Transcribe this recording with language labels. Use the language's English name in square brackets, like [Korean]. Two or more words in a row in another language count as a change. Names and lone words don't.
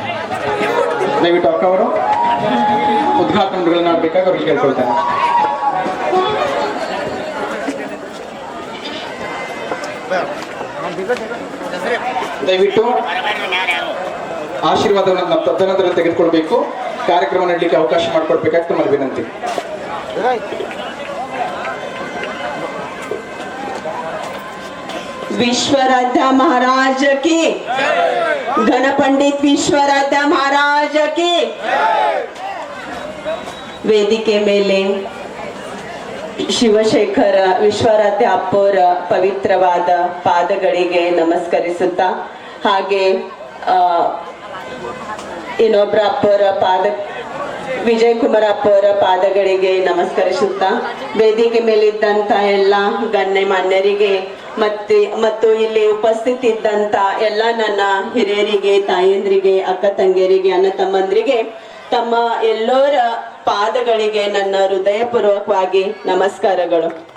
[Kannada] ದಯವಿಟ್ಟು ಅಕ್ಕ ಅವರು ಉದ್ಘಾಟನೆಗಳನ್ನು ಆಡಬೇಕಾಗಿ ಅವ್ರಿಗೆ ಕೇಳ್ಕೊಳ್ತೇನೆ. ದಯವಿಟ್ಟು ಆಶೀರ್ವಾದವನ್ನು ನಮ್ಮ ತದನಂತರ ತೆಗೆದುಕೊಳ್ಬೇಕು. ಕಾರ್ಯಕ್ರಮ ನೀಡಲಿಕ್ಕೆ ಅವಕಾಶ ಮಾಡಿಕೊಡ್ಬೇಕಾಗ್ತದೆ ನಮ್ಮ ವಿನಂತಿ. [Hindi] विश्वराध्या महाराज की, गणपंडित विश्वराध्या महाराज की. [Kannada] ವೇದಿಕೆ ಮೇಲೆ ಶಿವಶೇಖರ ವಿಶ್ವರಾಧ್ಯ ಅಪ್ಪೋರ ಪವಿತ್ರವಾದ ಪಾದಗಳಿಗೆ ನಮಸ್ಕರಿಸುತ್ತಾ, ಹಾಗೆ ಇನ್ನೊಬ್ಬರ ಅಪ್ಪೋರ ವಿಜಯ್ ಕುಮಾರ್ ಅಪ್ಪೋರ ಪಾದಗಳಿಗೆ ನಮಸ್ಕರಿಸುತ್ತಾ, ವೇದಿಕೆ ಮೇಲಿದ್ದಂತ ಎಲ್ಲ ಗಣ್ಯಮಾನ್ಯರಿಗೆ ಮತ್ತು ಇಲ್ಲಿ ಉಪಸ್ಥಿತ ಇದ್ದಂತ ಎಲ್ಲ ನನ್ನ ಹಿರಿಯರಿಗೆ, ತಾಯಂದ್ರಿಗೆ, ಅಕ್ಕ ತಂಗಿಯರಿಗೆ, ಅಣ್ಣ ತಮ್ಮಂದ್ರಿಗೆ ತಮ್ಮ ಎಲ್ಲರ ಪಾದಗಳಿಗೆ ನನ್ನ ಹೃದಯಪೂರ್ವಕವಾಗಿ ನಮಸ್ಕಾರಗಳು.